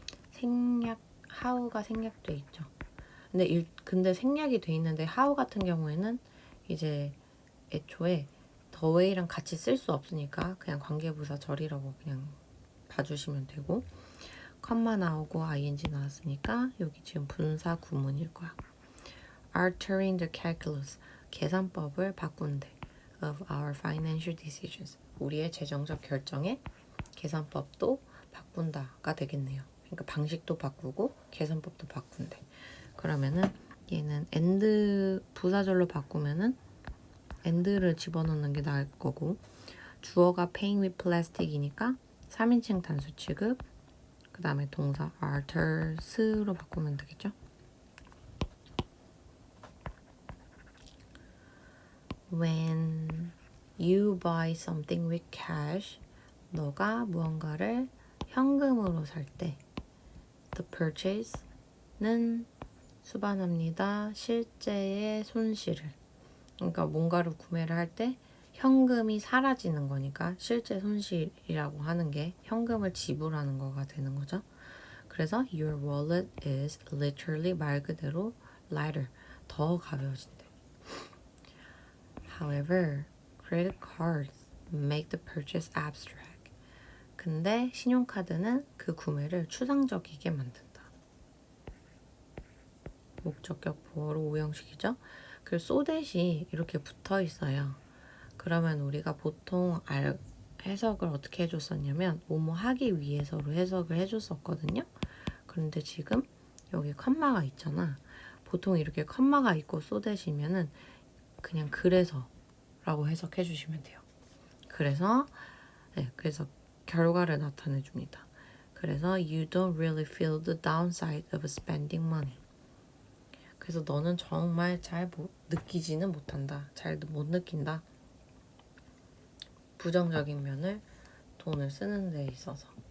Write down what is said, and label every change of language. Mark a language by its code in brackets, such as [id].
[ko] 생략, how가 생략돼 있죠. 근데 생략이 돼 있는데 how 같은 경우에는 이제 애초에 the way랑 같이 쓸 수 없으니까 그냥 관계부사절이라고 그냥 봐주시면 되고 컴마 나오고 ing 나왔으니까 여기 지금 분사 구문일 거야. [en] Altering the calculus, 계산법을 바꾼대. [ko] Of our financial decisions, 우리의 재정적 결정에 계산법도 바꾼다가 되겠네요. 그러니까 방식도 바꾸고 계산법도 바꾼대. 그러면은 얘는 and 부사절로 바꾸면은 and를 집어넣는 게 나을 거고 주어가 paying with plastic 이니까 3인칭 단수 취급 그 다음에 동사 alters로 바꾸면 되겠죠? [en] When you buy something with cash, 너가 무언가를 현금으로 살 때 the purchase는 수반합니다. [ko] 실제의 손실을. 그러니까 뭔가를 구매를 할 때 현금이 사라지는 거니까 실제 손실이라고 하는 게 현금을 지불하는 거가 되는 거죠. 그래서 your wallet is literally 말 그대로 lighter, 더 가벼워진대. [en] However, credit cards make the purchase abstract. [ko] 근데 신용카드는 그 구매를 추상적이게 만든다. 목적격 보어로 오형식이죠. 그 so that이 이렇게 붙어 있어요. 그러면 우리가 보통 해석을 어떻게 해줬었냐면 뭐뭐 하기 위해서로 해석을 해줬었거든요. 그런데 지금 여기 컴마가 있잖아. 보통 이렇게 컴마가 있고 so that이면은 그냥 그래서 라고 해석해 주시면 돼요. 그래서 결과를 나타내 줍니다. [en] 그래서 you don't really feel the downside of spending money. [ko] 그래서 너는 정말 잘 느끼지는 못한다. 잘 못 느낀다. 부정적인 면을 돈을 쓰는 데 있어서.